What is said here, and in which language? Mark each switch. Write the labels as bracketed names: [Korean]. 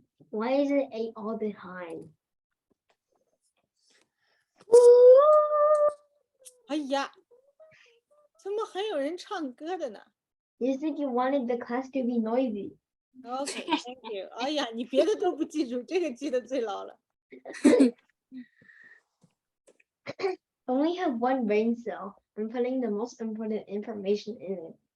[English] Why is it 8 all the time? [Chinese] 哎呀，怎么还有人唱歌的呢 [English] You said you wanted the class to be noisy. ？OK, thank you. [Chinese] 哎呀，你别的都不记住，这个记得最牢了。 [English] Only have one brain cell. I'm putting the most important information in it.